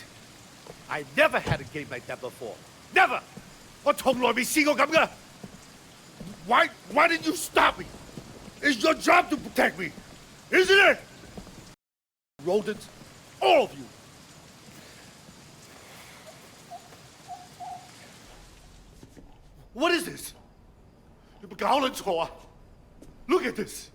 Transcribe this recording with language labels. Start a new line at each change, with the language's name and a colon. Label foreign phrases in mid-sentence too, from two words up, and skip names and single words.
English: I never had a game like that before. Never.
Cantonese: 我從來未試過咁㗎.
English: Why did you stop me? It's your job to protect me, isn't it? Rodents, all of you. What is this? Look at this.